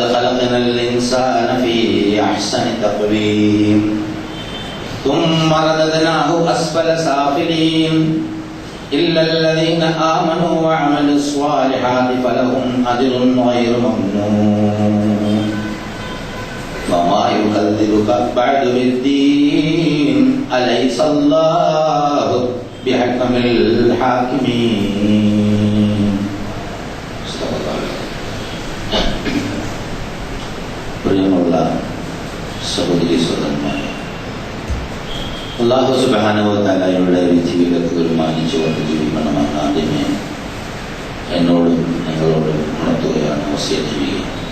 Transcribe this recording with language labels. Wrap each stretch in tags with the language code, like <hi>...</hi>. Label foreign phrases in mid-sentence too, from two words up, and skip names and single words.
<ar>خلقنا الإنسان في أحسن تقويم ثم رددناه أسفل سافلين إلا الذين آمنوا وعملوا الصالحات فلهم أجر غير ممنون وما يكذبك بعد بالدين أليس الله بحكم الحاكمين.</ar> <ml>പ്രിയമുള്ള സഹോദരി സഹോദരന്മാരെ,</ml> <ar>الله سبحانه وتعالى</ar> <ml>വിധിവിലക്കുകൾ മാനിച്ചുകൊണ്ട് ജീവിക്കണമെന്ന് ആദ്യമേ എന്നോടും നിങ്ങളോടും ഉണർത്തുകയാണ്, വസിയത്ത് ചെയ്യുക.</ml>